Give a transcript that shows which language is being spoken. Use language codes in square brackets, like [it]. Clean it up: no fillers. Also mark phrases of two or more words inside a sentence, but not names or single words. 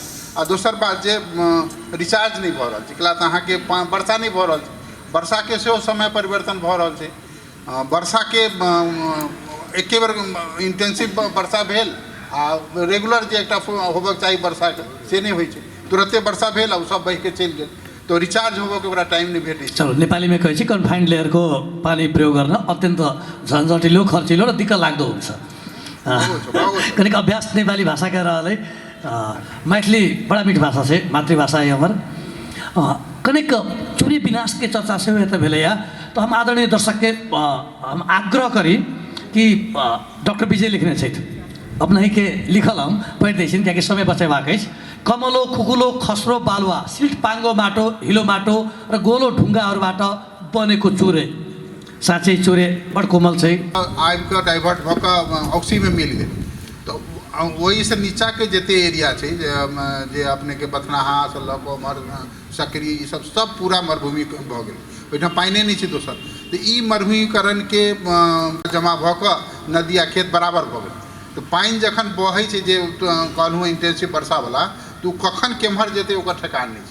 [mai] आ दोसर बात जे रिचार्ज नहीं भऽ रहल छै, कैला तऽ अहाँ के वर्षा नहीं भऽ रहल छै, वर्षा के सेहो समय परिवर्तन भऽ रहल छै। वर्षा के एके बेर इंटेंसिव वर्षा भेल आ रेगुलर जे एकटा होबक चाही वर्षा के से नहीं होइ छै, तुरंते वर्षा भेल आ सब बहि के चलि गेल, तो रिचार्ज होबो के बड़ा टाइम नहीं भेटै छै। चलो नेपाली में कहै छी [ne] कन्फाइन्ड लेयर को पानी प्रयोग गर्न अत्यंत झन्झटिलो खर्चिलो र दिक्क लाग्दो हुन्छ। [mai] कनिक अभ्यास नेपाली भाषा के रहलै, मैथिली बड़ा मीठ भाषा छै, मातृभाषा है हमर। कनिक चुरी विनाश के चर्चा से यता भेलैया, तो हम आदरणीय दर्शक के हम आग्रह करी कि डॉक्टर विजय लिखने छथि अपने के लिखल हम पढ़ि दै छिन् कियाकि समय बचेबाक अछि। [ne] कमलो खुकुलो खस्रो बालुवा सिल्ट पाङ्गो माटो हिलो माटो र गोलो ढुङ्गाहरूबाट बनेको चुरे, साँच्चै [mai] चुरे बड कोमल छै। आबि कऽ डाइवर्ट भऽ कऽ ऑक्सी में मिल गेल, तो वही से नीचा के जते एरिया छै जे अपने के बथनाहा से लऽ कऽ उमहर सकरी ई सब पूरा मरुभूमि भऽ गेल, ओहिठाम पानिए नहीं छै दोसर। तो ई मरुभूमीकरण के जमा भऽ कऽ नदी आ खेत बराबर भऽ गेल, तो पानि जखन बहै छै जे कहलहुँ इंटेंसिव वर्षा वाला, तो कखन केम्हर जेतै ओकर ठेकान नहीं छै।